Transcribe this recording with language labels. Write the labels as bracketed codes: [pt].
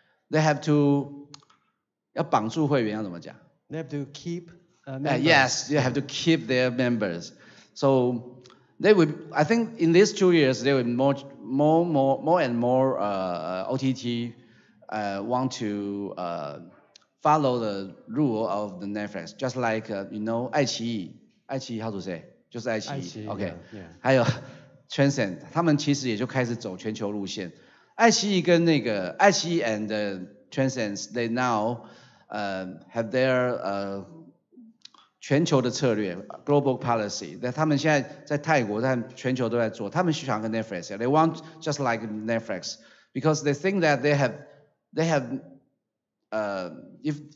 [en] They have to [zh] 要绑住会员要怎么讲？ [en] They have to keep members. Yes, you have to keep their members. So they would. I think in these 2 years, there will more and more OTT want to follow the rule of the Netflix, just like 爱奇艺 how to say [zh] 就是爱奇艺 [en] ，OK， 还有 Transcend， [zh] 他们其实也就开始走全球路线。 [en] 爱奇艺跟爱奇艺 and Transcend, they now have their [zh] 全球的策略 [en] global policy. [zh] 他们现在在泰国，在全球都在做。他们想跟 [en] Netflix, they want just like Netflix, because they think that they have if